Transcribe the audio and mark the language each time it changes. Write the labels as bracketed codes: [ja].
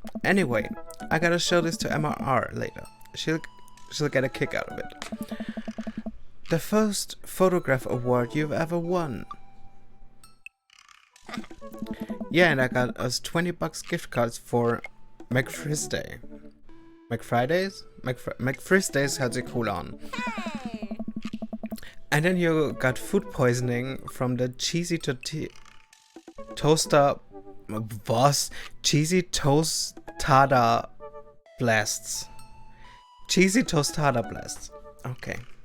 [en] Anyway, I gotta show this to MRR later. She'll get a kick out of it. The first photograph award you've ever won. Yeah, and I got us $20 gift cards for McFriday. McFridays? [de] McFridays hört sich cool an. [en] Hey. And then you got food poisoning from the cheesy toaster. [de] Was? [en] Cheesy tostada blasts. Cheesy tostada blasts. Okay.